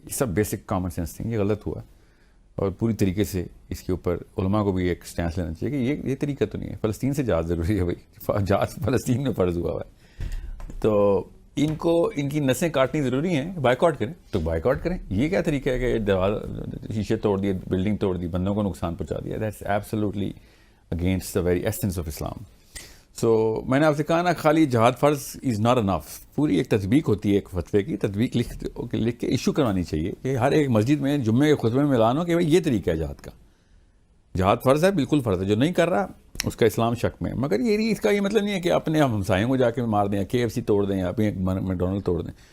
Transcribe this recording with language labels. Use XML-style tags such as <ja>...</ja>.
<ur>یہ سب</ur> <en>basic common sense thing,</en> <ur>یہ غلط ہوا اور پوری طریقے سے اس کے اوپر علماء کو بھی ایک سٹینس لینا چاہیے کہ یہ طریقہ تو نہیں ہے. فلسطین سے جہاد ضروری ہے بھائی, جہاد فلسطین میں فرض ہوا ہے, تو ان کی نسیں کاٹنی ضروری ہیں. بائیکاٹ کریں تو بائیکاٹ کریں. یہ کیا طریقہ ہے کہ شیشے توڑ دیے, بلڈنگ توڑ دی, بندوں کو نقصان پہنچا دیا.</ur> <en>That's absolutely against the very essence of Islam.</en> <ur>سو میں نے آپ سے کہا نا, خالی جہاد فرض</ur> <en>Is not enough.</en> <ur>پوری ایک تطبیق ہوتی ہے ایک فتوے کی, تطبیق لکھ کے ایشو کروانی چاہیے کہ ہر ایک مسجد میں جمعے کے خطبے میں اعلان ہو کہ بھائی یہ طریقہ ہے جہاد کا. جہاد فرض ہے, بالکل فرض ہے. جو نہیں کر رہا اس کا اسلام شک میں. مگر اس کا یہ مطلب نہیں ہے کہ اپنے ہمسایوں کو جا کے مار دیں, KFC توڑ دیں, یا اپنے میکڈونلڈ توڑ دیں.</ur>